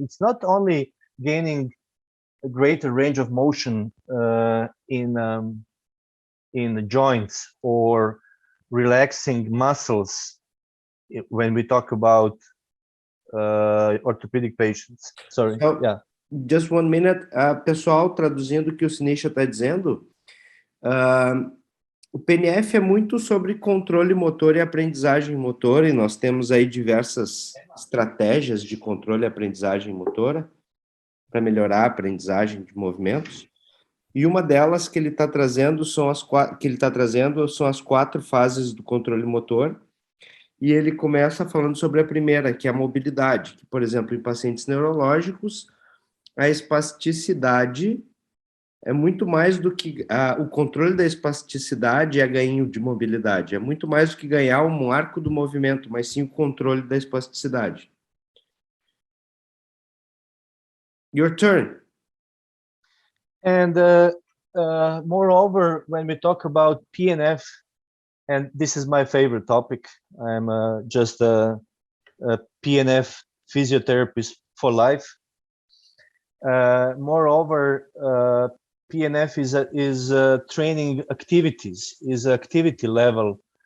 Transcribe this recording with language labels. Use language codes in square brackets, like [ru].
[en] It's not only gaining a greater range of motion in the joints or relaxing muscles when we talk about orthopedic patients. Sorry. So, yeah. Just 1 minute. [pt] Pessoal, traduzindo o que o Sinisa está dizendo, o PNF é muito sobre controle motor e aprendizagem motora, e nós temos aí diversas estratégias de controle e aprendizagem motora para melhorar a aprendizagem de movimentos. E uma delas que ele está trazendo são as 4 fases do controle motor. E ele começa falando sobre a primeira, que é a mobilidade, que, por exemplo, em pacientes neurológicos, a espasticidade é muito mais do que o controle da espasticidade é ganho de mobilidade, é muito mais do que ganhar um arco do movimento, mas sim o controle da espasticidade. [en] Your turn. And moreover, when we talk about PNF, and this is my favorite topic, I'm just a PNF physiotherapist for life. Moreover, PNF is training activities, is activity level.